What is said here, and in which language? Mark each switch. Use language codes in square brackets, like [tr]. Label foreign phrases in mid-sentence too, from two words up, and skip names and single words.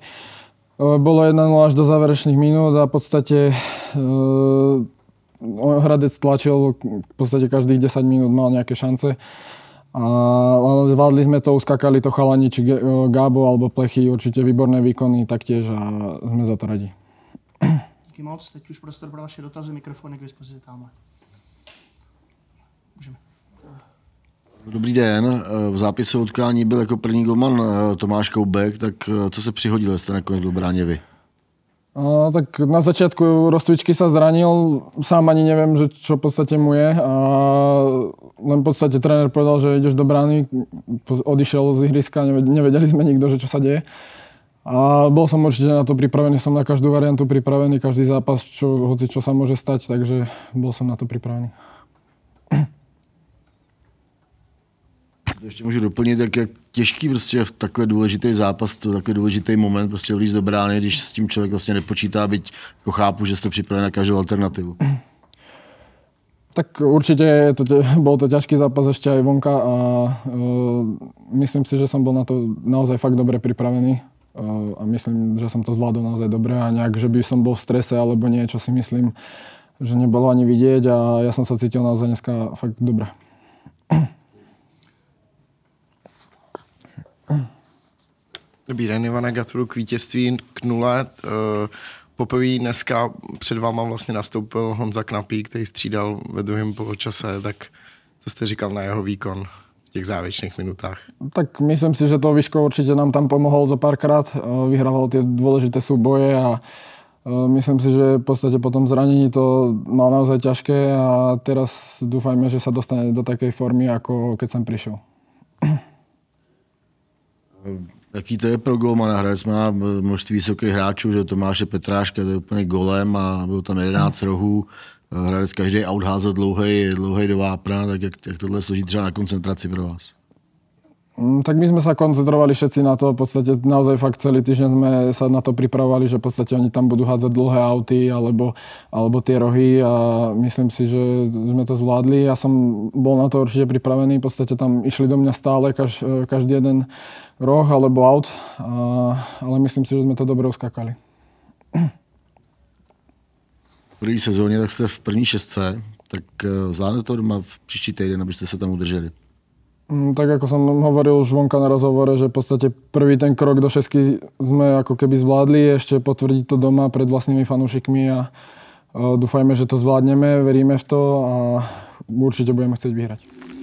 [sk] Bolo 1-0 až do záverečných minút a v podstate Hradec tlačil, v podstate každých 10 minút mal nejaké šance. Ale zvládli sme to, uskakali to chalani, či Gábo alebo Plechy, určite výborné výkony taktiež a sme za to radi. [cs] Díky moc, teď už prostor pro vaše dotazy, mikrofon je k dispozici tamhle. Můžeme. Dobrý den, v zápise utkání byl jako první golman Tomáš Koubek, tak co se přihodilo, jestli nakonec byl bráně vy? [sk] Tak na začiatku rozcvičky sa zranil, sám ani neviem, že čo v podstate mu je. A len v podstate tréner povedal, že ideš do brány, odišiel z ihriska, nevedeli sme nikto, že čo sa deje. A bol som určite na to pripravený, som na každú variantu pripravený, každý zápas, hoci čo sa môže stať, takže bol som na to pripravený. [cs] Ještě můžu doplnit, jak těžký prostě v takhle důležitý zápas, to takhle důležitý moment prostě vlízt do brány, když s tím člověk vlastně nepočítá, byť jako chápu, že jste připravený na každou alternativu. [sk] Tak určite bol to ťažký zápas ešte aj vonka a myslím si, že som bol na to naozaj fakt dobre pripravený a myslím, že som to zvládol naozaj dobre a nejak, že by som bol v strese alebo niečo si myslím, že nebolo ani vidieť a ja som sa cítil naozaj dneska fakt dobre. [cs] Dobrý den, Ivane, gratuluju k vítězství, k 0. Poprvé dneska před váma vlastně nastoupil Honza Knapík, který střídal ve druhém poločase, tak co jste říkal na jeho výkon v těch závěrečných minutách? [sk] Tak myslím si, že to Vyško určite nám tam pomohol zo párkrát, vyhrával tie dôležité súboje a myslím si, že v podstate po tom zranení to mal naozaj ťažké a teraz dúfajme, že sa dostane do takej formy, ako keď som prišiel. [cs] Jaký to je pro golmana? Hradec má množství vysokých hráčů, že Tomáše Petráška, to je úplně golem a byl tam 11 rohů. Hradec každý out házel dlouhej do vápna, tak jak tohle složí třeba na koncentraci pro vás? [sk] Tak my sme sa koncentrovali všetci na to, v podstate naozaj fakt celý týždeň sme sa na to pripravovali, že v podstate oni tam budú hádzať dlhé auty alebo tie rohy a myslím si, že sme to zvládli. Ja som bol na to určite pripravený, v podstate tam išli do mňa stále každý jeden roh alebo aut, ale myslím si, že sme to dobre uskakali. [cs] V první sezóně tak jste v první šestce, tak zvládnete to doma v příští týden, abyste se tam udrželi? [sk] Tak ako som hovoril už vonka na rozhovore, že v podstate prvý ten krok do šestky sme ako keby zvládli, ešte potvrdiť to doma pred vlastnými fanúšikmi a dúfajme, že to zvládneme, veríme v to a určite budeme chcieť vyhrať.